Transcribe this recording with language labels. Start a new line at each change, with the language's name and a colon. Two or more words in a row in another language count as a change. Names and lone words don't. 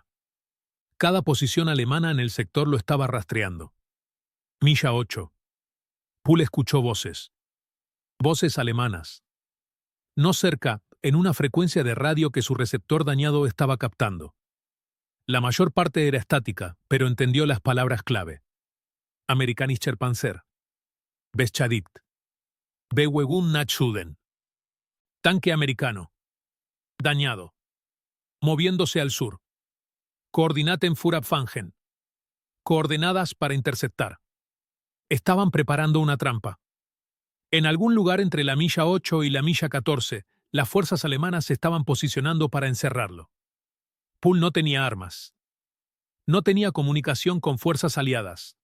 Spanish: Cada posición alemana en el sector lo estaba rastreando. Milla 8. Poole escuchó voces. Voces alemanas. No cerca, en una frecuencia de radio que su receptor dañado estaba captando. La mayor parte era estática, pero entendió las palabras clave.
German: Amerikanischer Panzer. Beschädigt. Bewegung nach Süden.
Spanish: Tanque americano. Dañado. Moviéndose al sur.
German: Koordinaten für Abfangen.
Spanish: Coordenadas para interceptar. Estaban preparando una trampa. En algún lugar entre la milla 8 y la milla 14, las fuerzas alemanas se estaban posicionando para encerrarlo. Poole no tenía armas. No tenía comunicación con fuerzas aliadas.